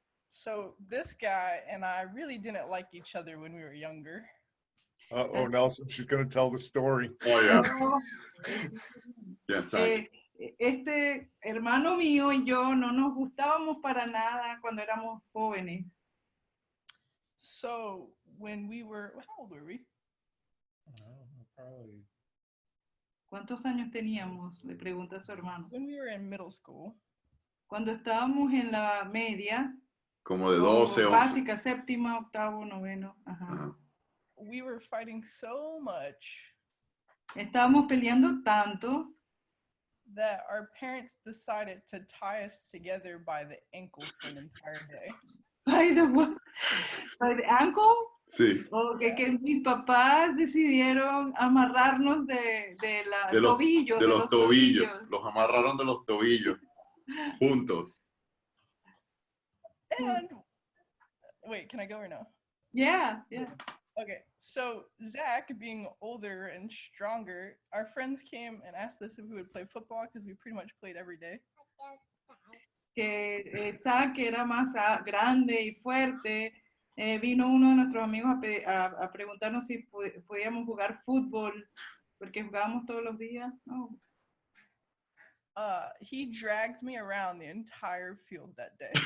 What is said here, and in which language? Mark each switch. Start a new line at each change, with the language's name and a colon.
English: So this guy and I really didn't like each other when we were younger. Oh, Nelson, she's going to tell the story. Oh, yeah. Yes,
Spanish: Este hermano mío y yo no nos gustábamos para nada cuando éramos jóvenes.
English: So when we were, how old were we? Probably.
Spanish: ¿Cuántos años teníamos? Le pregunta a su hermano.
English: When we were in middle school.
Spanish: Cuando estábamos en la media. Como de 12, 11. Básica, séptima, octavo, noveno. Ajá.
English: We were fighting so much.
Spanish: Estábamos peleando tanto.
English: That our parents decided to tie us together by the ankle for an entire day. By the ankle?
Spanish: Sí. Okay, que mis papás decidieron amarrarnos de los tobillos. Los amarraron de los tobillos. Juntos.
English: And, wait, can I go or no? Yeah. Okay, so Zach, being older and stronger, our friends came and asked us if we would play football because we pretty much played every day.
Spanish: Que Zach era más grande y fuerte, vino uno de nuestros amigos a preguntarnos si podíamos jugar fútbol, porque jugábamos todos los días. Oh.
English: He dragged me around the entire field that day.